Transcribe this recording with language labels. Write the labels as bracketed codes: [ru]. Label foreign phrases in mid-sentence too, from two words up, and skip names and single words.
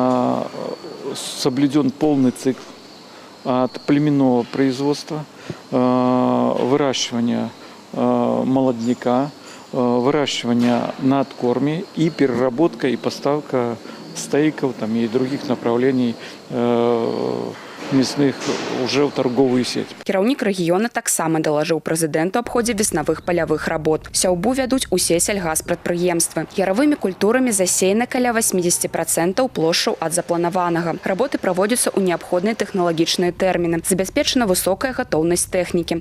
[ru] В Мираторге соблюден полный цикл от племенного производства, выращивания молодняка, выращивания на откорме и переработка и поставка стейков там, и других направлений мясных уже ў торговую сеть. [be] Кіраўнік рэгіёна таксама далажыў прэзідэнту аб ходзе веснавых палявых работ. Сяўбу вядуць усе сельгаспрадпрыемствы. Яравымі культурамі засеяна каля 80% плошчаў ад запланаванага. Работы праводзяцца ў неабходныя тэхналагічныя тэрміны. Забяспечана высокая гатоўнасць тэхнікі.